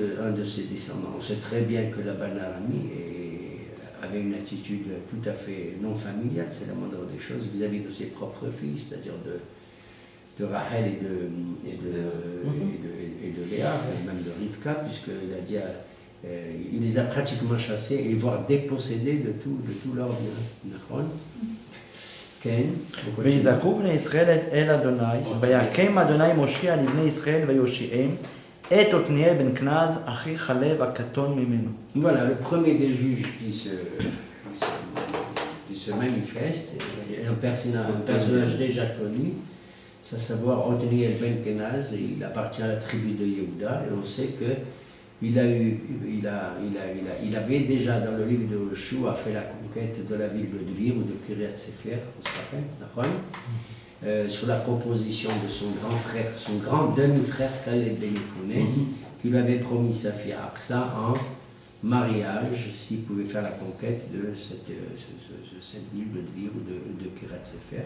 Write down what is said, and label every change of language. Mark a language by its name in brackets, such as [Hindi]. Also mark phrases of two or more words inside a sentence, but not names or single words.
[French] On sait très bien que Laban Arabi avait une attitude tout à fait non familiale, c'est la moindre des choses, vis-à-vis de ses propres filles, c'est-à-dire de Rachel et de Léa, et même de Rivka, puisqu'il a dit, il les a pratiquement chassés et voire dépossédés de tout leur bien. [Hebrew] נכון? כן, ויזעקו בני ישראל אל אדוני, ויקם אדוני מושיע לבני ישראל ויושיעם את עתניאל בן כנז, אחי חלב הקטון ממנו. [French] Voilà, le premier des juges qui se manifeste, est un personnage déjà connu, c'est à savoir Othniel ben Kenaz, il appartient à la tribu de Yehuda, et on sait que il avait déjà dans le livre de Yoshua fait la conquête de la ville de Dvir ou de Kiryat Sefer, on se rappelle, sur la proposition de son grand frère, son grand demi-frère Caleb ben Yefouné, qui lui avait promis sa fille Aksa en mariage s'il pouvait faire la conquête de cette ville de Dvir ou de Kiryat Sefer.